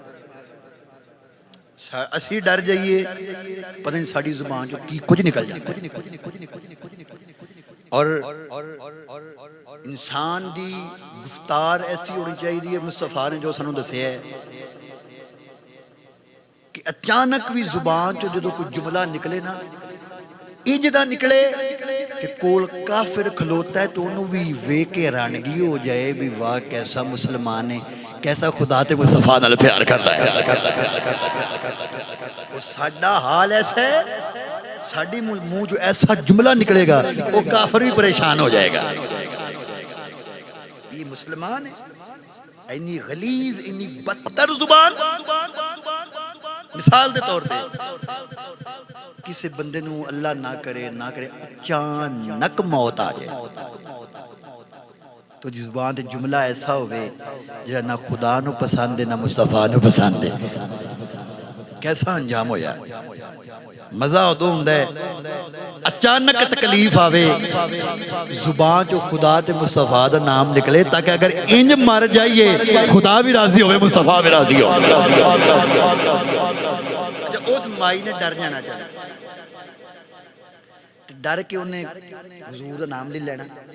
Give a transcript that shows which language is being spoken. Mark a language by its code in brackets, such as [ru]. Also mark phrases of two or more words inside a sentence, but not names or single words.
[pa] اسی ڈر جائیے پتہ نہیں ساری زبان جو کی کچھ نکل جاتا ہے. اور انسان دی گفتار ایسی ہونی چاہیے. مصطفیٰ نے جو سانو دسیا ہے کہ اچانک بھی زبان چ جدو کوئی جملہ نکلے نا انج دا نکلے کہ کول کافر کھلوتا ہے تو انہوں بھی ویکھ کے حیرانگی ہو جائے بھی واہ کیسا مسلمان ہے, کیسا خدا تے مصطفیٰ نال پیار کرتا ہے. اور ساڈا حال ایسا ہے, ساڈی منہ جو ایسا جملہ نکلے گا وہ کافر بھی پریشان ہو جائے گا. یہ مسلمان ہے اینی غلیظ اینی بدتر زبان. مثال دے طور پہ کسی بندے نو اللہ نہ کرے اچانک موت آ جائے تو جس زبان تے جملہ ایسا ہوئے جہاں نہ خدا نو پسند ہے نہ مصطفیٰ نو پسند ہے, کیسا انجام ہویا. مزہ ادو ہوندا ہے اچانک تکلیف آوے زبان جو خدا تے مصطفیٰ دا نام نکلے تاکہ اگر انج مر جائیے خدا بھی راضی ہوئے مصطفیٰ بھی راضی ہو. اس مائی نے ڈر جانا چاہیے, ڈر کے انہیں حضور دا نام لے لینا.